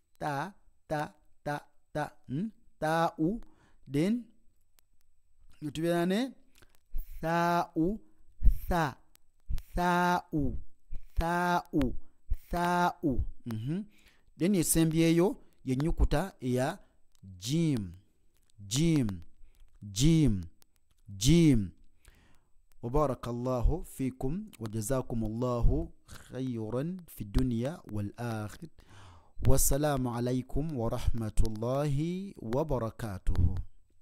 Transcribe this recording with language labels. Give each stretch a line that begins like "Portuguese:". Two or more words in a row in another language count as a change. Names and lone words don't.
Ganda: ta'u, then tubeera ne tha'u then esembyeyo yennyukuta eya jim.
Arabic: وبارك الله فيكم وجزاكم الله خيرا في الدنيا والآخرة والسلام عليكم ورحمة الله وبركاته.